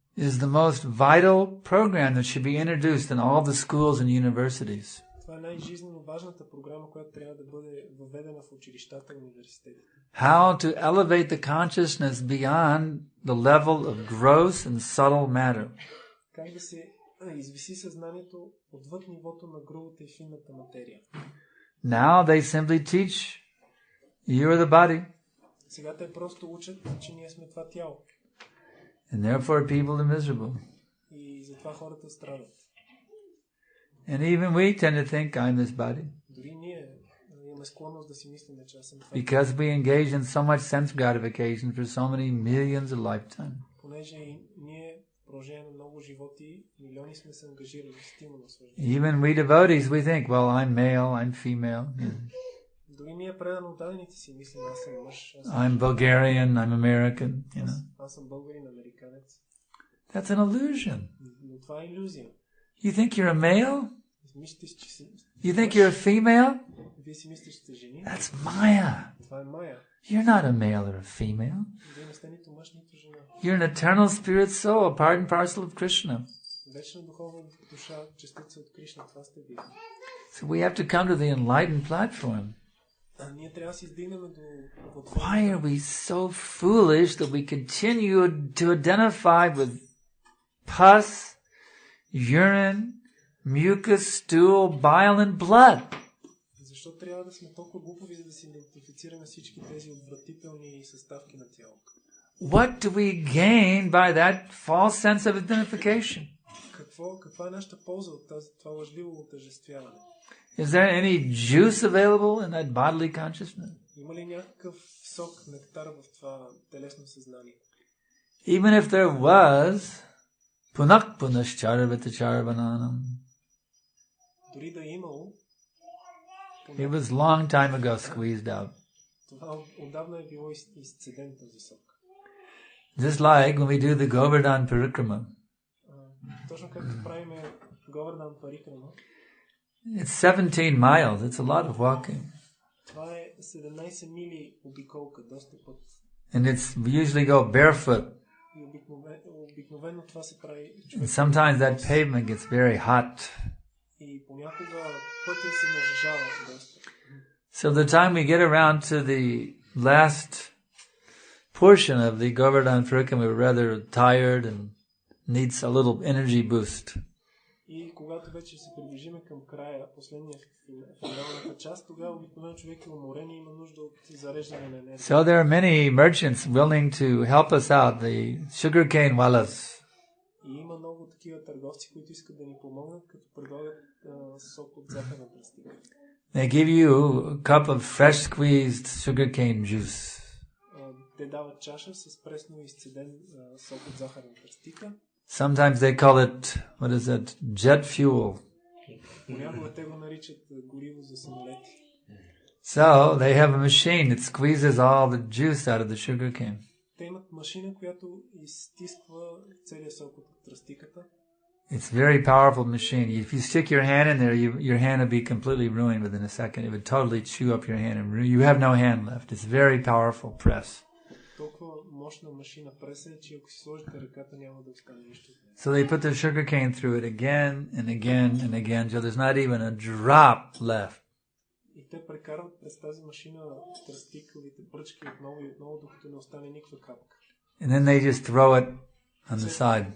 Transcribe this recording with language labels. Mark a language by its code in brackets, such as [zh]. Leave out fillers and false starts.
[en] is the most vital program that should be introduced in all the schools and universities. [bg] Това е най-жизненно важната програма, която трябва да бъде въведена в училищата и университетите. [en] How to elevate the consciousness beyond the level of gross and subtle matter. [bg] Как да се извиси съзнанието отвъд нивото на грубата и финната материя. [en] Now they simply teach you are the body. [bg] Сега те просто учат, че ние сме това тяло. [en] And therefore people are miserable. [bg] И затова хората страдат. [en] And even we tend to think I'm this body. [bg] Дори ние имаме склонност да си мислим, че аз съм това. [en] Because we engage in so much sense gratification for so many millions of lifetimes. [bg] Понеже ние продължение на много животи, милиони сме се ангажирали в стимул на свърждане. [en] Even we devotees, we think, well, I'm male, I'm female. [bg] Дори ние предано отдадените си мислим, аз съм мъж. [en] I'm Bulgarian, I'm American, you know. [bg] Аз съм българин, американец. [en] That's an illusion. [bg] Но това е илюзия. [en] You think you're a male? [bg] Мислите, че си... [en] You think you're a female? [bg] Вие си мислите, че сте жени? [en] That's Maya. [bg] Това е Майя. [en] You're not a male or a female. [bg] Вие не сте нито мъж, нито жена. [en] You're an eternal spirit soul, a part and parcel of Krishna. [bg] Вечна духовна душа, частица от Кришна, това сте вие. [en] So we have to come to the enlightened platform. [bg] Ние трябва да се издигнем до [en] Why are we so foolish that we continue to identify with pus, urine, mucus, stool, bile and blood? [bg] Защо трябва да сме толкова глупови, за да се идентифицираме всички тези отвратителни съставки на тялото? [en] What do we gain by that false sense of identification? [bg] Каква е нашата полза от това лъжливо отъждествяване? [en] Is there any juice available in that bodily consciousness? [bg] Има ли някакъв сок, нектар в това телесно съзнание? [en] Even if there was, [sa] punak punascharvata charvananam. [bg] Дори да е имало, [en] It was long time ago squeezed out. [bg] това отдавна е било изцеден този сок. [en] Just like when we do the Govardhan Parikrama. [bg] Точно както правим Govardhan Parikrama. [en] It's 17 miles. It's a lot of walking. [bg] Това е 17 мили обиколка, доста път. [en] And we usually go barefoot. [bg] И обикновено това се прави. [en] And sometimes that pavement gets very hot. [bg] И понякога пътя се нажежава доста. [en] So the time we get around to the last portion of the Govardhan Parikrama, we're rather tired and needs a little energy boost. [bg] И когато вече се приближиме към края, последния финалната част, тогава обикновено човек е уморен и има нужда от зареждане на енергия. [en] So there are many merchants willing to help us out, the sugarcane wallas. [bg] И има много такива търговци, които искат да ни помогнат, като предлагат сок от захарна тръстика. [en] They give you a cup of fresh squeezed sugarcane juice. [bg] Те дават чаша с пресно изцеден сок от захарна тръстика. [en] Sometimes they call it, what is it, jet fuel. [bg] Понякога те го наричат гориво за самолети. [en] So they have a machine that squeezes all the juice out of the sugar cane. [bg] Те имат машина, която изстисква целия сок от тръстиката. [en] It's a very powerful machine. If you stick your hand in there, your hand will be completely ruined within a second. It would totally chew up your hand, and you have no hand left. It's a very powerful press. [bg] Толкова мощна машина преса е, че ако си сложите ръката, няма да остане нищо. [en] So they put the sugar cane through it again and again and again till there's not even a drop left. [bg] И те прекарват през тази машина тръстиковите пръчки отново и отново, докато не остане никаква капка. [en] And then they just throw it on the side.